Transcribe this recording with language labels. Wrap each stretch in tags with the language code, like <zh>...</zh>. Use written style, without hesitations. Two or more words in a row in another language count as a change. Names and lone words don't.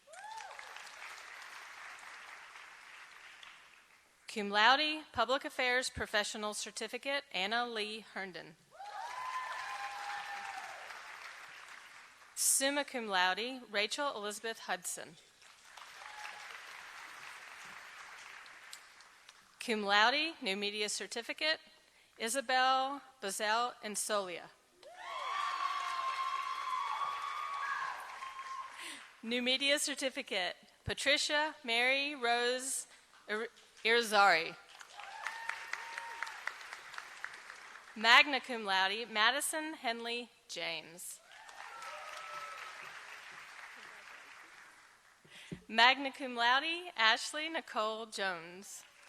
<la>Cum laude,</la> <en>Public Affairs Professional Certificate, Anna Lee Herndon.</en> <la>Summa cum laude, Rachel Elizabeth Hudson. Cum laude,</la> <en>New Media Certificate, Isabel Bazell Insolia. New Media Certificate, Patricia Mary Rose Irizarry.</en> <la>Magna cum laude, Madison Henley James. Magna cum laude, Ashley Nicole Jones.</la>